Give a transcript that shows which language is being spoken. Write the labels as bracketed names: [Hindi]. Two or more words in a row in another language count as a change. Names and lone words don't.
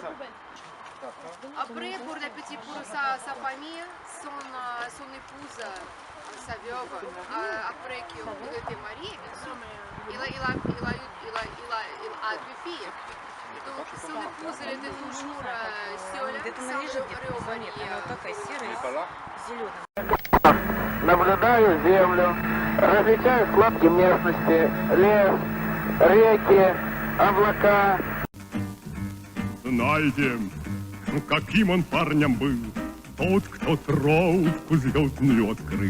[French] Après, pour sa famille, son épouse, sa veuve, après qu'il était marié, il a 2 filles. Donc, son épouse elle était toujours seule, sans réunion. [Russian] Наблюдаю землю, различаю складки местности, лес, реки, облака. Знаете, каким он парнем был, тот, кто тропку звездную открыл.